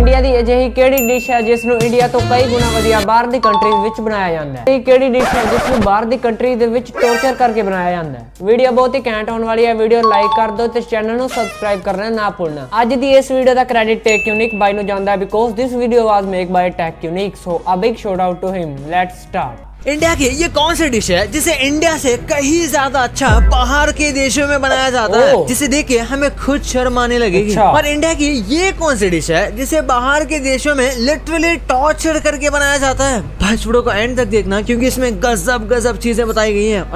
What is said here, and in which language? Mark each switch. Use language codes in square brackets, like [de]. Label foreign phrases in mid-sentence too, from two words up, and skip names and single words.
[pa] ਇੰਡੀਆ ਦੀ ਅਜਿਹੀ ਕਿਹੜੀ ਡਿਸ਼ ਹੈ ਜਿਸ ਨੂੰ ਇੰਡੀਆ ਤੋਂ ਕਈ ਗੁਣਾ ਵਧੀਆ ਬਾਹਰ ਦੀ ਕੰਟਰੀਜ਼ ਵਿੱਚ ਬਣਾਇਆ ਜਾਂਦਾ ਹੈ? ਇਹ ਕਿਹੜੀ ਡਿਸ਼ ਹੈ ਜਿਸ ਨੂੰ ਬਾਹਰ ਦੀ ਕੰਟਰੀ ਦੇ ਵਿੱਚ ਟੌਰਚਰ ਕਰਕੇ ਬਣਾਇਆ ਜਾਂਦਾ ਹੈ? ਵੀਡੀਓ ਬਹੁਤ ਹੀ ਘੈਂਟ ਹੋਣ ਵਾਲੀ ਹੈ। ਵੀਡੀਓ ਲਾਈਕ ਕਰ ਦਿਓ ਤੇ ਚੈਨਲ ਨੂੰ ਸਬਸਕ੍ਰਾਈਬ ਕਰਨਾ ਨਾ ਭੁੱਲਣਾ। ਅੱਜ ਦੀ ਇਸ ਵੀਡੀਓ ਦਾ ਕ੍ਰੈਡਿਟ ਟੈਕ यूनिक बाय ਨੂੰ ਜਾਂਦਾ ਹੈ [en] because this video was made by Tech Unique. So a big shout out to him. Let's start. [hi] इंडिया की ये कौन सी डिश है जिसे इंडिया से कहीं ज्यादा अच्छा बाहर के देशों में बनाया जाता है, जिसे देख के हमें खुद शर्म आने लगेगी। और इंडिया की ये कौन सी डिश है जिसे बाहर के देशों में [en] literally torture [hi] करके बनाया जाता है? बस वीडियो को एंड तक देखना क्योंकि इसमें गजब चीजें बताई गई हैं।